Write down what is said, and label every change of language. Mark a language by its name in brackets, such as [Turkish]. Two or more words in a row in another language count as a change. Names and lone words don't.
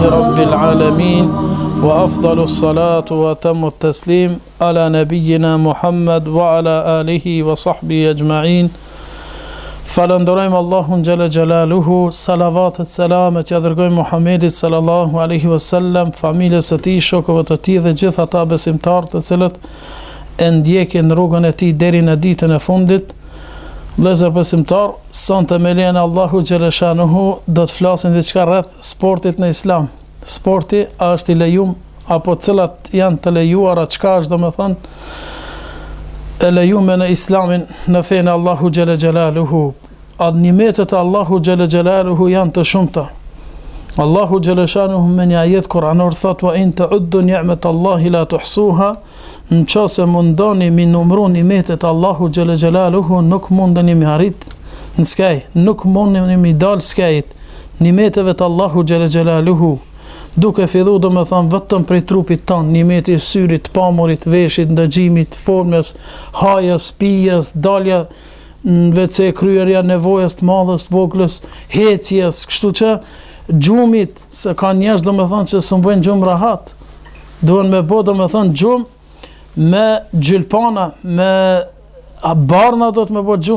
[Arabic] رب العالمين وأفضل الصلاة وأتم التسليم على نبينا محمد وعلى آله وصحبه أجمعين. [Albanian] Falenderojmë Allahun [Arabic] جل جلاله, [Albanian] salavatet, selamet ja dërgojmë Muhamedit [Arabic] صلى الله عليه وسلم, [Albanian] familjes së tij, shokëve të tij dhe gjithë ata besimtarë të cilët e ndjekin rrugën e tij deri në ditën e fundit. Vëllezër besimtar, sonte me lejen e Allahu [Arabic] جل شأنه [Albanian] do të flasim diçka rreth sportit në Islam. Sporti a është i lejuar apo cilat janë të lejuara, çka është domethënë e lejume në Islamin, në fenë Allahu [Arabic] جل جلاله. [Albanian] Nimetet Allahu [Arabic] جل جلاله [Albanian] janë të shumta. Allahu [Arabic] جل شأنه [Albanian] me një ajet kuranor thot: [Arabic] "وإن تعدوا نعمة الله لا تحصوها", [Albanian] nëse mundoni mi numëru nimetet Allahu [Arabic] جل جلاله, [Albanian] nuk mundeni mi arrit në skaj, nuk mundeni mi dal skajit nimeteve të Allahu [Arabic] جل جلاله. [Albanian] Duke fillu do me thonë vetëm prej trupit tonë, nimeti i syrit, pamurit, veshit, ndëgjimit, formës, hajës, pijës, dalja në WC, kryerja nevojës të madhës, të voglës, hecjes, kështu që gjumit, se ka njerëz do me thonë që së mbojnë gjumë rahat, duhen me bo do me thonë gjumë me gjylpana, me barna do të me bo gjumë.